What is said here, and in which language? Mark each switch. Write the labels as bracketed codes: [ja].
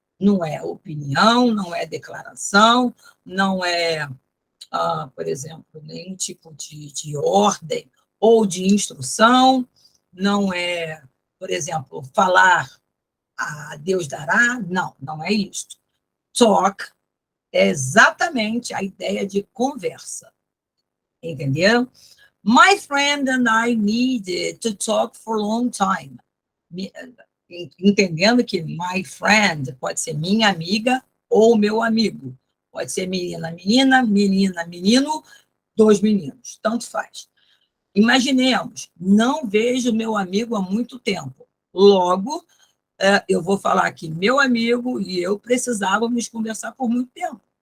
[pt] Não é opinião, não é declaração, não é, por exemplo, nenhum tipo de ordem ou de instrução, não é, por exemplo, falar Deus dará. Não, não é isso. Talk é exatamente a ideia de conversa. Entenderam? [en] My friend and I needed to talk for a long time. [pt] Entendendo que [en] my friend [pt] pode ser minha amiga ou meu amigo. Pode ser menina, menina, menina, menino, dois meninos. Tanto faz. Imaginemos, não vejo meu amigo há muito tempo. Logo, eu vou falar que meu amigo e eu precisávamos conversar por muito tempo.